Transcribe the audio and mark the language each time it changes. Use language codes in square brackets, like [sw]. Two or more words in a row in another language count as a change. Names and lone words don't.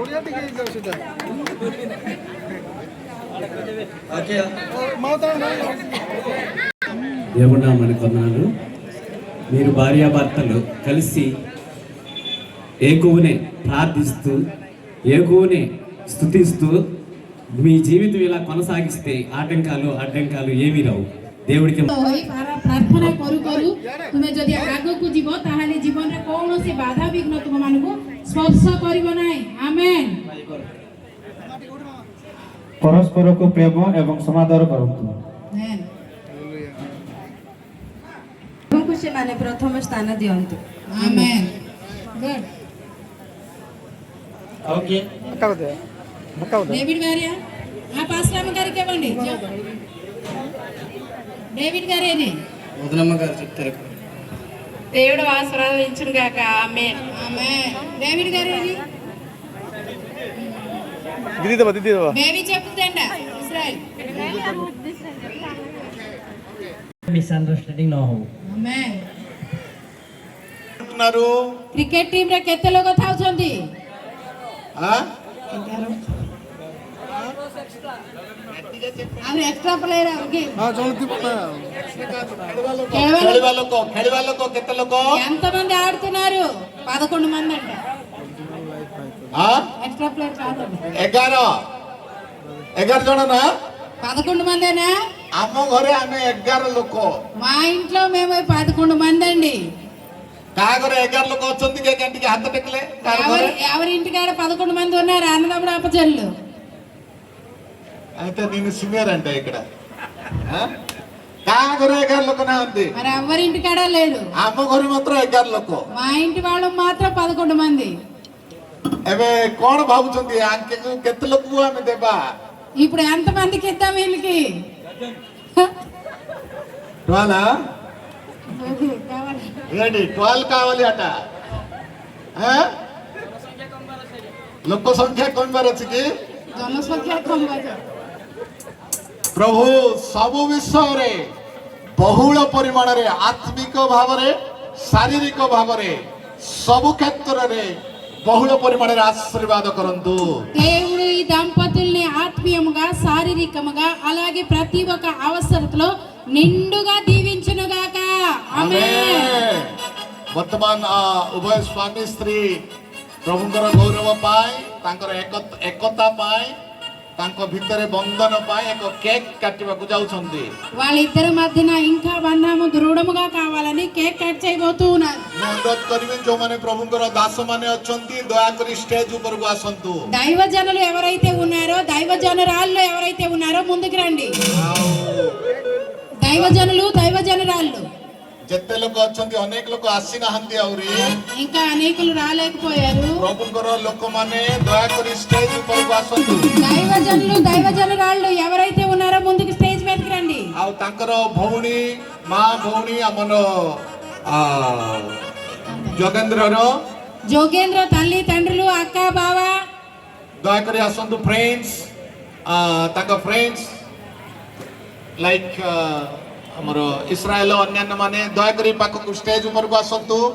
[te] దేవుడా మన కొన్నాళ్ళు మీరు భార్యాభర్తలు కలిసి ఏకువనే ప్రార్థిస్తూ ఏకువనే స్తుతిస్తూ మీ జీవితం ఇలా కొనసాగిస్తే అడ్డంకాలు ఏమీ రావు దేవుడికి [or] ପ୍ରାର୍ଥନା କରୁ କରୁ ତୁମେ ଯଦି ଆଗକୁ ଯିବ ତାହେଲେ ଜୀବନରେ କୌଣସି ବାଧା ବିଘ୍ନ ତୁମମାନଙ୍କୁ ସ୍ପର୍ଶ କରିବ ନାହିଁ। ଆମେନ୍। ପରସ୍ପରକୁ ପ୍ରେମ ଏବଂ ସମାଦର କରନ୍ତୁ। ପ୍ରଭୁଙ୍କୁ ସେମାନେ ପ୍ରଥମ ସ୍ଥାନ ଦିଅନ୍ତୁ। ଆମେନ୍। ଗୁଡ୍। [te] ఓకే డేవిడ్ గారియా ఆ పాస్టర్ గారికి ఇవ్వండి. డేవిడ్ గారేని వదనమ్మ గారు చెప్తారు. దేవుడు ఆశీర్వదించును గాక. ఆమేన్. ఆమేన్. డేవిడ్ గారేని బేబీ చెప్తుందంట ఇస్రాయల్. [or] ମିସ୍ଅଣ୍ଡରଷ୍ଟାଣ୍ଡିଂ ନ ହଉ। ଆମେନ୍। [te] అంటున్నారు [or] କ୍ରିକେଟ ଟିମ୍ ରେ କେତେ ଲୋକ ଥାଉଛନ୍ତି? ଆଉ [en] extra player [or] ଖେଳିବା ଲୋକ କେତେ ଲୋକ [te] ఎంతమంది ఆడుతున్నారు? 11 మంది అంట. [en] extra player [te] కాదు. [or] 11 ଜଣ ନା [te] 11 మందేనా? [or] ଆମ ଘରେ ଆମେ 11 ଲୋକ। [te] మా ఇంట్లో మేము 11 మంది అండి. [or] କାହା ଘରେ 11 ଲୋକ ଅଛନ୍ତି ଟିକେ ହାତ ଟେକିଲେ? [te] ఎవరి ఇంటికాడ 11 మంది ఉన్నారు? అన్నదమ్ముడు అప్పచెల్లు. అయితే నేను సీనియర్ అంటే ఇక్కడ [or] କାହା ଘରେ 11 ଲୋକ ନାହାନ୍ତି [te] మరి ఎవరింటికాడ లేరు. [or] ଆମ ଘରେ ମାତ୍ର 11 ଲୋକ [te] మా ఇంటి వాళ్ళు మాత్రం 11 మంది. [or] ଏବେ କଣ ଭାବୁଛନ୍ତି ଆଙ୍କେକୁ କେତେ ଲୋକକୁ ଆମେ ଦେବା [te] ఇప్పుడు ఎంత మందికి ఇద్దాం వీళ్ళకి? 12 కావాలి. ఏంటి 12 కావాలి అట [or] ଲୋକ ସଂଖ୍ୟା କମିବାର ଅଛି କି? ଜନସଂଖ୍ୟା କମିବ. ପ୍ରଭୁ ସବୁ ବିଷୟରେ ବହୁଳ ପରିମାଣରେ ଆତ୍ମିକ ଭାବରେ ଶାରୀରିକ ଭାବରେ ସବୁ କ୍ଷେତ୍ରରେ ବହୁଳ ପରିମାଣର ଆଶୀର୍ବାଦ କରନ୍ତୁ. [te] దేవుడు ఈ దంపతుల్ని ఆత్మీయముగా శారీరకముగా అలాగే ప్రతి ఒక్క అవసరతలో నిండుగా దీవించును గాక. ఆమేన్. [or] ବର୍ତ୍ତମାନ ଉଭୟ ସ୍ୱାମୀ ସ୍ତ୍ରୀ ପ୍ରଭୁଙ୍କର ଗୌରବ ପାଇଁ ତାଙ୍କର ଏକତା ପାଇଁ ତାଙ୍କ ଭିତରେ ବନ୍ଧନ ପାଇଁ ଏକ କେକ୍ କାଟିବାକୁ ଯାଉଛନ୍ତି. [te] వాళ్ళిద్దరి మధ్యన ఇంకా బంధము దృఢముగా కావాలని [en] cake cut [te] చేయబోతూ ఉన్నారు. [or] ମୁଁ ଅନୁରୋଧ କରିବି ଯୋଉମାନେ ପ୍ରଭୁଙ୍କର ଦାସମାନେ ଅଛନ୍ତି ଦୟାକରି ଷ୍ଟେଜ ଉପରକୁ ଆସନ୍ତୁ. [te] దైవజనులు ఎవరైతే ఉన్నారో దైవజనురాళ్ళు ఎవరైతే ఉన్నారో ముందుకు రండి. దైవజనులు దైవజనురాళ్ళు [or] ଯେତେ ଲୋକ ଅଛନ୍ତି ଅନେକ ଲୋକ ଆସିନାହାନ୍ତି ଆହୁରି [te] ఇంకా అనేకులు రాలేకపోయారు. [or] ପ୍ରଭୁଙ୍କର ଲୋକମାନେ ଦୟାକରି ଷ୍ଟେଜ ଉପରକୁ ଆସନ୍ତୁ. [te] దైవజనులు దైవజనురాళ్ళు ఎవరైతే ఉన్నారో ముందుకు స్టేజ్ మీదకి రండి. [or] ଆଉ ତାଙ୍କର ଭଉଣୀ ମା ଭଉଣୀ ଆମର [te] జోగేంద్ర తల్లి తండ్రులు అక్క బావ [or] ଦୟାକରି ଆସନ୍ତୁ. ଫ୍ରେଣ୍ଡସ୍ ତାଙ୍କ [en] friends like [or] ଆମର ଇସ୍ରାଏଲ ଅନ୍ୟାନ୍ୟ ମାନେ ଦୟାକରି ପାଖକୁ ଷ୍ଟେଜ ଉପରକୁ ଆସନ୍ତୁ.